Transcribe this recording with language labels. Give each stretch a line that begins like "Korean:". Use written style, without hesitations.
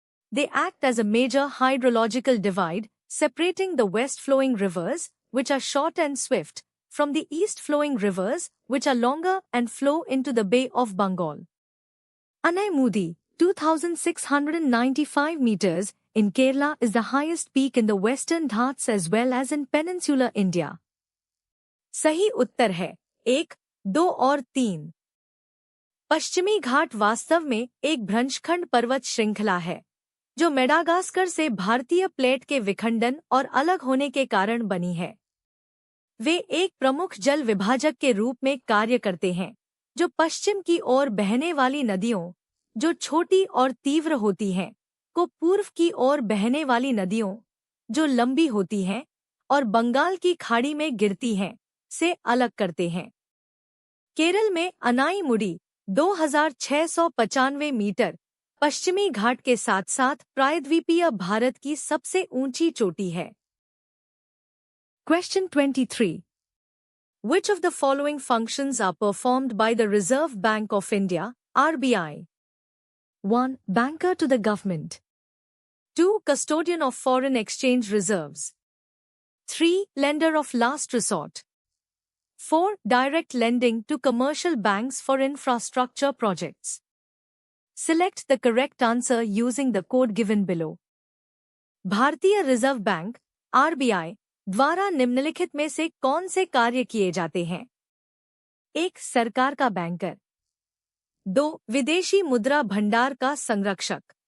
English: They act as a major hydrological divide, separating the west-flowing rivers, which are short and swift, from the east-flowing rivers, which are longer and flow into the Bay of Bengal. Anaimudi, 2,695 meters, in Kerala is the highest peak in the Western Ghats as well as in peninsular India.
Hindi: सही उत्तर है 1, 2 और 3। पश्चिमी घाट वास्तव में एक भ्रंशखंड पर्वत श्रृंखला है जो मेडागास्कर से भारतीय प्लेट के विखंडन और अलग होने के कारण बनी है। वे एक प्रमुख जल विभाजक के रूप में कार्य करते हैं जो पश्चिम की ओर बहने वाली नदियों, जो छोटी और तीव्र होती हैं, को पूर्व की ओर बहने वाली नदियों, जो लंबी होती हैं और बंगाल की खाड़ी में गिरती हैं, से अलग करते हैं। केरल में अनाईमुडी 2695 मीटर पश्चिमी घाट के साथ साथ प्रायद्वीपीय भारत की सबसे ऊंची चोटी है।
English: Question 23. Which of the following functions are performed by the Reserve Bank of India, RBI? 1. Banker to the government. 2. Custodian of foreign exchange reserves. 3. Lender of last resort. 4. Direct lending to commercial banks for infrastructure projects. Select the correct answer using the code given below.
Hindi: भारतीय reserve bank RBI द्वारा निम्नलिखित में से कौन से कार्य किए जाते हैं? 1. सरकार का बैंकर। 2. विदेशी मुद्रा भंडार का संरक्षक।